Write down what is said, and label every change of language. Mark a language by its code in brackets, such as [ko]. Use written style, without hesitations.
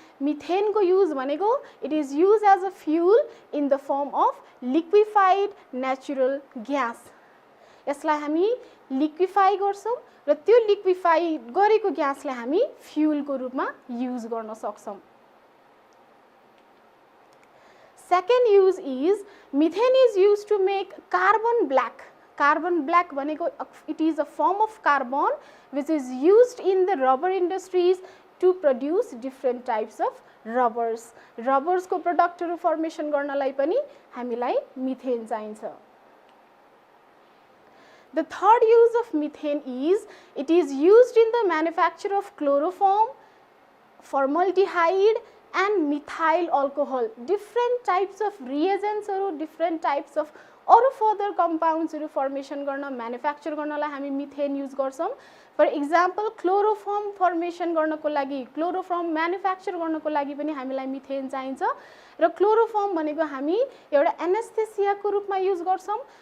[ne] मिथेनको use भनेको [en] It is use as a fuel in the form of liquefied natural gas. [ne] यसलाई हामी liquefy गर्छौँ र त्यो लिक्विफाई गरेको ग्यासलाई हामी फ्युलको रूपमा युज गर्न सक्छौँ. [en] Second use is methane is used to make carbon black. Carbon black भनेको it is a form of carbon which is used in the rubber industries to produce different types of rubbers. [ne] Rubbers को प्रोडक्टहरु formation गर्नलाई पनि हामीलाई methane चाहिन्छ. [en] The third use of methane is it is used in the manufacture of chloroform, formaldehyde and methyl alcohol. Different types of reagents or different types of [ne] अरू further कम्पाउन्ड्सहरु formation गर्न, manufacture गर्नलाई हामी methane use गर्छौं. For example chloroform formation गर्नको लागि, chloroform manufacture गर्नको लागि पनि हामीलाई मिथेन चाहिन्छ. र क्लोरोफर्म भनेको हामी एउटा एनेस्थेसियाको रूपमा युज गर्छौं.